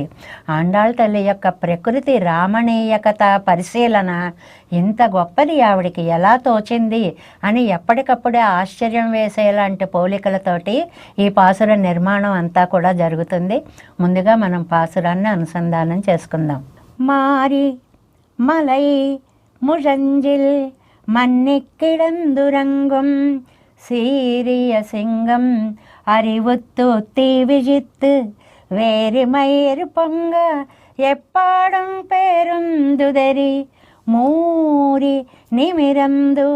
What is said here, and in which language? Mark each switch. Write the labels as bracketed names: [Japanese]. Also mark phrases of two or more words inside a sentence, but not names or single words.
[Telugu] ఆండాళ్ తల్లి యొక్క ప్రకృతి రామణీయకత పరిశీలన ఇంత గొప్పది, ఆవిడికి ఎలా తోచింది అని ఎప్పటికప్పుడే ఆశ్చర్యం వేసేలాంటి పోలికలతోటి ఈ పాసుర నిర్మాణం అంతా కూడా జరుగుతుంది. ముందుగా మనం పాసురాన్ని అనుసంధానం చేసుకుందాం. [Tamil] மாரி மலை முழஞ்சில் மன்னிக்கிடந்துரங்கும் சீரிய சிங்கம் அறிவுத்து தீ விழித்து வேறுமயிர் பொங்க எப்பாடும் பேருந்துதறி மூரி நிமிரந்து